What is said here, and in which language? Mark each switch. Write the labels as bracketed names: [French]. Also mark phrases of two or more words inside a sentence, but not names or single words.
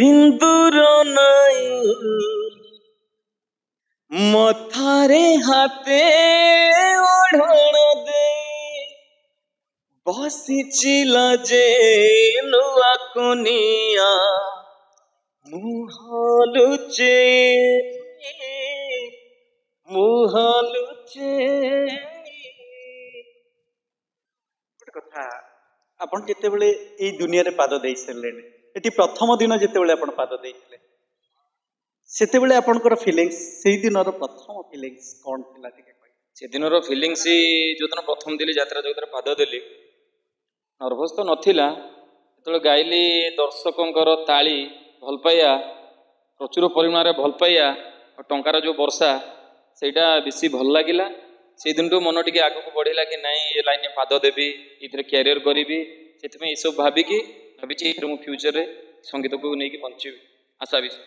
[Odia] दूर नाई मथारे हाथे ओढ़ण दे बसिचिला जे नुआ कुनिया मुहालुचे मुहालुचे ଗୋଟେ କଥା ଆପଣ ଯେତେବେଳେ ଏଇ ଦୁନିଆରେ ପାଦ ଦେଇ ସାରିଲେଣି ଏଠି ପ୍ରଥମ ଦିନ ଯେତେବେଳେ ଆପଣ ପାଦ ଦେଇଥିଲେ ସେତେବେଳେ ଆପଣଙ୍କର ଫିଲିଙ୍ଗସ୍ ସେଇ ଦିନର ପ୍ରଥମ ଫିଲିଙ୍ଗସ୍ କ'ଣ ଥିଲା ଟିକେ କହିବେ? ସେଦିନର ଫିଲିଙ୍ଗସ୍ ଯୋଉଦିନ ପ୍ରଥମ ଦେଲି ଯାତ୍ରା ଯୋଉଥିରେ ପାଦ ଦେଲି ନର୍ଭସ୍ ତ ନଥିଲା ଯେତେବେଳେ ଗାଇଲି ଦର୍ଶକଙ୍କର ତାଳି ଭଲ ପାଇବା ପ୍ରଚୁର ପରିମାଣରେ ଭଲ ପାଇବା ଆଉ ଟଙ୍କାର ଯୋଉ ବର୍ଷା ସେଇଟା ବେଶୀ ଭଲ ଲାଗିଲା ସେଇଦିନଠୁ ମନ ଟିକେ ଆଗକୁ ବଢିଲା କି ନାଇଁ ଏ ଲାଇନରେ ପାଦ ଦେବି ଏଥିରେ କ୍ୟାରିୟର କରିବି ସେଥିପାଇଁ ଏସବୁ ଭାବିଛି ଏଥିରେ ମୁଁ ଫ୍ୟୁଚରରେ ସଙ୍ଗୀତକୁ ନେଇକି ବଞ୍ଚିବି ଆଶା ବିଶ୍ୱାସ।